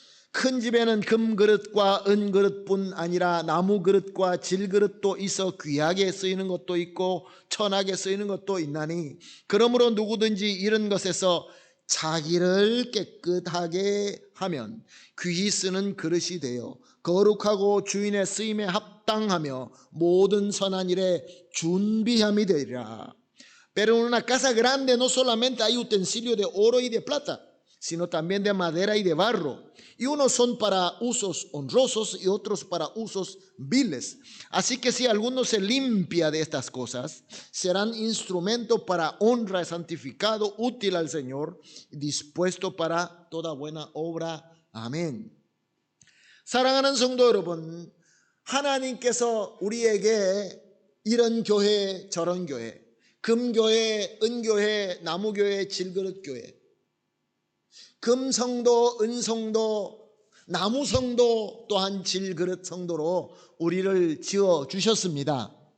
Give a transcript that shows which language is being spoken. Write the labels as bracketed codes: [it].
[ko] 큰 집에는 금그릇과 은그릇뿐 아니라 나무그릇과 질그릇도 있어 귀하게 쓰이는 것도 있고 천하게 쓰이는 것도 있나니, 그러므로 누구든지 이런 것에서 자기를 깨끗하게 하면 귀히 쓰는 그릇이 되어 거룩하고 주인의 쓰임에 합당하며 모든 선한 일에 준비함이 되리라. [es] Pero en una casa grande no solamente hay utensilios de oro y de plata, sino también de madera y de barro, y unos son para usos honrosos y otros para usos viles. Así que si alguno se limpia de estas cosas, serán instrumento para honra, santificado, útil al Señor, dispuesto para toda buena obra. [ko] 아멘. 사랑하는 성도 여러분, 하나님께서 우리에게 이런 교회 저런 교회, 금교회, 은교회, 나무교회, 질그릇교회, 금성도, 은성도, 나무성도, 또한 질그릇 성도로 우리를 지어 주셨습니다.